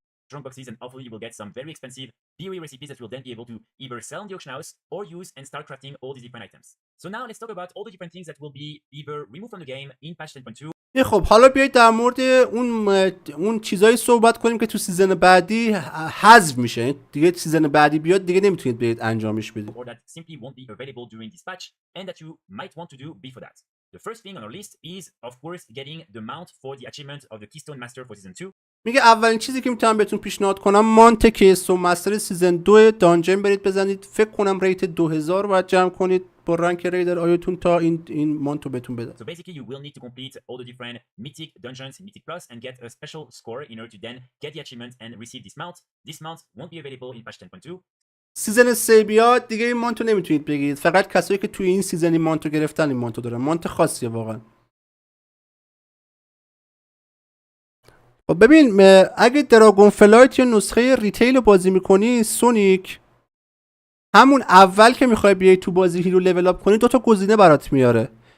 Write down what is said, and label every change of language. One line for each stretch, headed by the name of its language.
English: Strong boxes, and hopefully you will get some very expensive PoE recipes that you will then be able to either sell in the auction house or use and start crafting all these different items. So now let's talk about all the different things that will be either removed from the game in patch 10.2.
Persian: خب حالا بیایید در مورد اون چیزایی صحبت کنیم که تو سیزن بعدی حذف میشه. دیگه سیزن بعدی بیاد دیگه نمیتونید برید انجامش بدید.
English: Or that simply won't be available during this patch and that you might want to do before that. The first thing on our list is of course getting the mount for the achievement of the Keystone Master for season 2.
Persian: میگه اولین چیزی که میتونم بهتون پیشنهاد کنم مانت کیستون مستر سیزن 2 دانجن برید بزنید. فکر کنم ریت 2000 باید جمع کنید با رنک ریدر آیتون تا این مانتو بهتون بده.
English: So basically you will need to complete all the different mythic dungeons in Mythic Plus and get a special score in order to then get the achievement and receive this mount. This mount won't be available in patch 10.2.
Persian: سیزن 3 بیاد دیگه این مانتو نمیتونید بگیرید. فقط کسایی که توی این سیزن این مانتو گرفتن این مانتو دارن. مانت خاصیه واقعا. خب ببین اگه دراگون فلایت یا نسخه ریتیل رو بازی میکنی سونیک، همون اول که میخوای بیای تو بازی هیرو لول اپ کنی 2 تا گزینه برات میاره.